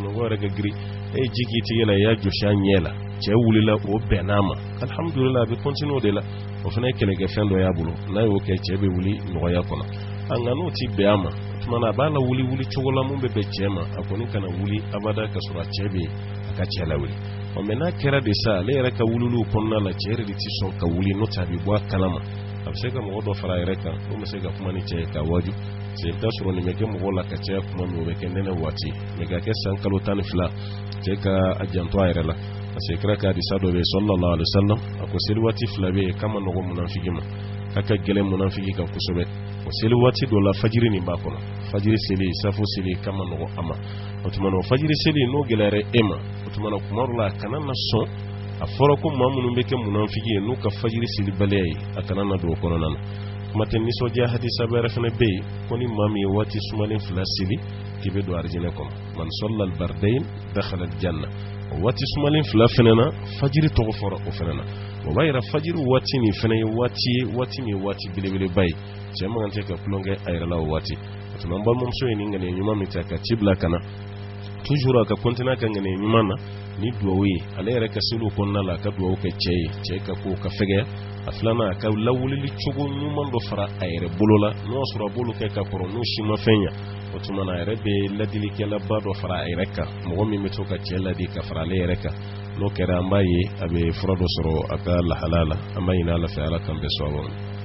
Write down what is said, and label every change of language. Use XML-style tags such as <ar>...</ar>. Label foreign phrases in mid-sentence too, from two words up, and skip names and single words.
<bm>sunɔgɔ yɛrɛ ka girin e ye ji k'i tigɛ la i y'a josi a ɲɛ la cɛ wulila o bɛnn'a ma alhamdulillah a bɛ continuer o de la o fana ye kɛlɛkɛfɛn dɔ y'a bolo n'a y'o kɛ cɛ bɛ wuli nɔgɔya kɔnɔ nka n'o ti bɛn a ma o tuma na a b'a la wuli cogo la mun bɛ bɛn cɛ ma a kɔni kana wuli abada ka sɔrɔ a cɛ bɛ a ka cɛ lawuli mais n'a kɛra de sa ale yɛrɛ ka wuliliw kɔnɔna la cɛ yɛrɛ de tɛ sɔn ka wuli n'o tɛ a bɛ bɔ a kalama a bɛ se ka mɔgɔ dɔ fara a yɛrɛ kan n'o bɛ se ka kuma ni cɛ ye k'a waju c'est da sɔrɔ nin bɛ kɛ mɔgɔ la ka caya kuma min o bɛ kɛ nɛnɛ waati mais ka kɛ san kalo 12 cɛ ka a janto a yɛrɛ la</bm> <fr>parce que</fr> <bm>kira ka hadisa dɔ bɛ</bm> <ar>صلى الله عليه وسلم</ar> <bm>a ko seli waati 2 bɛ yen k'a ma nɔgɔ munafiki ma k'a ka gɛlɛn munafiki kan kosɛbɛ o seli waati dɔ la fajiri nin b'a kɔnɔ fajiri seli safo seli k'a ma nɔgɔ a ma o tuma na o fajiri seli n'o gɛlɛyara e ma o tuma na kuma dɔ la a kana na sɔn a fɔra ko maa minnu bɛ kɛ munafiki ye n'u ka fajiri seli baliya ye a kana na don o kɔnɔna na kuma tɛ nisɔndiya hadisa wɛrɛ fana bɛ yen ko ni maa min ye waati sumalen 2 seli k'i bɛ don arijinɛ kɔnɔ</bm> <ar>من صلى البردين دخل الجنة</ar> <bm>o waati sumalen 2 fana na fajiri tɔgɔ fɔra o fana na o b'a yira fajiri waati nin fana ye waati min ye waati belebeleba ye cɛ man kan tɛ ka tulonkɛ a yɛrɛ la o waati o tuma an balimamuso ye nin ŋaniya ɲuman min ta ka ci bila ka na toujours a ka continuer a ka ŋaniya ɲuman na ni duwawu ye ale yɛrɛ ka seliw kɔnɔna la a ka duwawu kɛ cɛ ye cɛ ka ko ka fɛgɛya a filanan a ka lawulili cogo ɲuman dɔ fara a yɛrɛ bolo la n'o y'a sɔrɔ a b'olu kɛ ka kɔrɔ n'o si ma fɛn ɲa o tuma na a yɛrɛ bɛ ladilikɛlaba dɔ fara a yɛrɛ kan mɔgɔ min bɛ to ka cɛ ladi ka fara ale yɛrɛ kan n'o kɛra an b'a ye a bɛ fura dɔ sɔrɔ a ka lahala la an b'a ɲini Ala fɛ Ala k'an bɛɛ sɔn a ma.</bm>